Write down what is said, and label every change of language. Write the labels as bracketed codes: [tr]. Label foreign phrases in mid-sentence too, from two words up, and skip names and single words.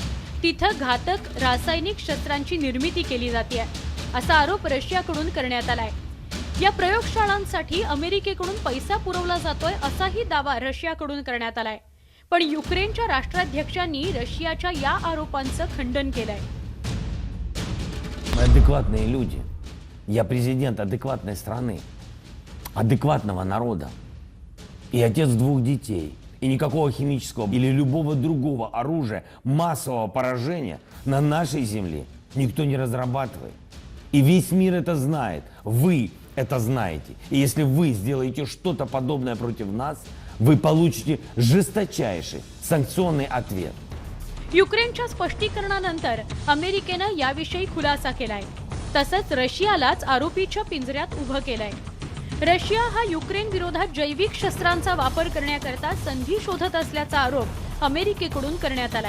[mr] तिथं घातक रासायनिक शस्त्रांची निर्मिती केली जाते असा आरोप रशियाकडून करण्यात आलाय। या प्रयोगशाळांसाठी अमेरिकेकडून पैसा पुरवला जातोय असाही दावा रशियाकडून करण्यात आलाय। पण युक्रेनच्या राष्ट्राध्यक्षांनी रशियाच्या या आरोपांचं खंडन केलंय। [ru] Адекватные люди. Я президент адекватной страны, адекватного народа. И отец 2 детей. И никакого химического или любого другого оружия массового поражения на нашей земле никто не разрабатывает. И весь мир это знает. Вы это знаете. И если вы сделаете что-то подобное против нас, вы получите жесточайший санкционный ответ. [mr] युक्रेनच्या स्पष्टीकरणानंतर अमेरिकेनं याविषयी खुलासा केलाय। तसंच रशियालाच आरोपीच्या पिंजऱ्यात उभं केलंय। रशिया हा युक्रेन विरोधात जैविक शस्त्रांचा वापर करण्याकरता संधी शोधत असल्याचा आरोप अमेरिकेकडून करण्यात आलाय।